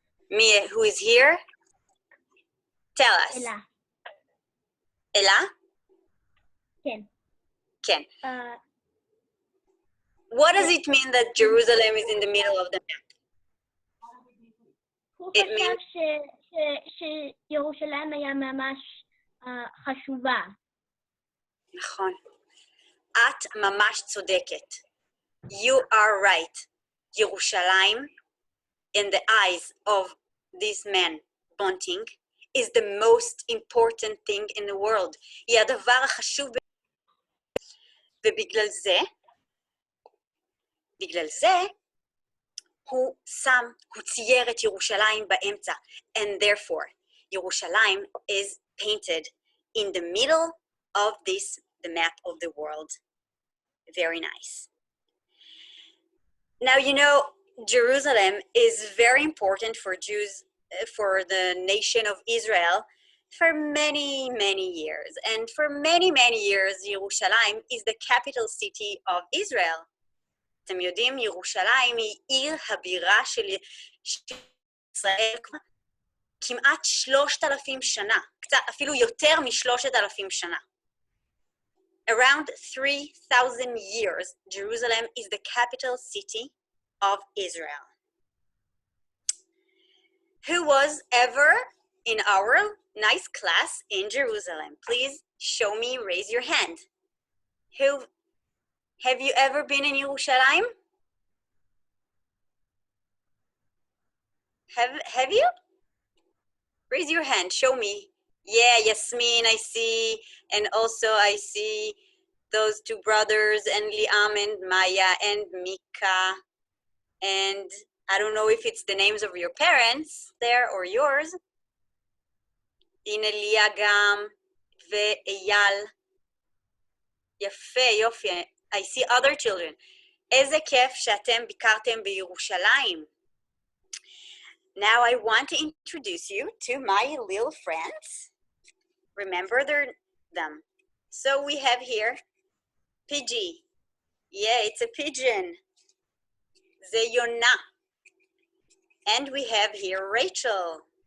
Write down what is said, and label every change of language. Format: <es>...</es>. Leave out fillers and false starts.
<en>Mia, who is here? Tell us. Ella. Ella? Ken. Ken. What does it mean that Jerusalem is in the middle of the map?</en> <he>הוא</he> <en>It</en> <he>חשב שירושלים היה ממש חשובה. נכון. את ממש צודקת.</he> <en>You are right. ירושלים, in the eyes of this man, Bonting, is the most important thing in the world.</en> <he>היא הדבר החשוב. ובגלל זה, הוא צייר את ירושלים באמצע.</he> <en>And therefore, ירושלים is painted in the middle of the map of the world. Very nice. Now, you know, Jerusalem is very important for Jews, for the nation of Israel, for many, many years. And for many, many years, Jerusalem is the capital city of Israel.</en> <he>אתם יודעים, ירושלים היא עיר הבירה של ישראל כבר כמעט 3,000 שנה, קצת אפילו יותר מ3,000 שנה.</he> <en>Around 3,000 years, Jerusalem is the capital city of Israel. Who was ever in our nice class in Jerusalem? Please show me, raise your hand. Have you ever been in Yerushalayim? Have you? Raise your hand, show me. Yeah, Yasmin, I see. And also I see those two brothers and Liam and Maya and Mika. And I don't know if it's the names of your parents there or yours.</en> <he>הנה ליה גם ואייל. יפה, יופי.</he> <en>I see other children.</en> <he>איזה כיף שאתם ביקרתם בירושלים.</he> <en>Now I want to introduce you to my little friends. Remember them. So we have here Pidgey. Yeah, it's a pigeon.</en> <he>זה יונה.</he> <en>And we have here Rachel.</en>